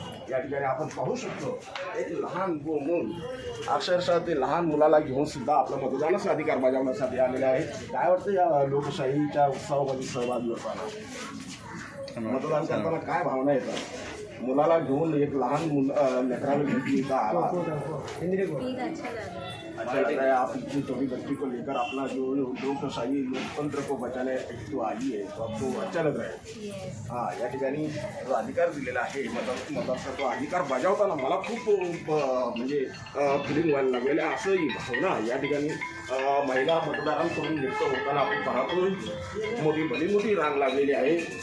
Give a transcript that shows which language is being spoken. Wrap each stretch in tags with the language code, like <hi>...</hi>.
<mr>या ठिकाणी आपण पाहू शकतो एक लहान मूल अक्षरशः ते लहान मुलाला घेऊन सुद्धा आपला मतदानाचा अधिकार बजावण्यासाठी आलेले आहे. काय वाटतं या लोकशाहीच्या उत्सवामध्ये सहभागी होताना? मतदान करताना काय भावना येतात? मुलाला घेऊन एक लहान लेकराला घेतली का आला?</mr> <hi>अच्छा लग रहा है आप इतनी छोटी बच्ची को लेकर अपना जो लोकशाही लोकतंत्र को बचाने जो आई है तो आपको अच्छा लग रहा है?</hi> <mr>हाँ, या ठिकाणी जो अधिकार दिलेला आहे मताचा तो अधिकार बजावताना मला खूप म्हणजे फिलिंग व्हायला लागलेलं आहे. असंही भावना या ठिकाणी महिला मतदारांकडून व्यक्त होताना आपण पाहतो. भली मोठी रांग लागलेली आहे.</mr>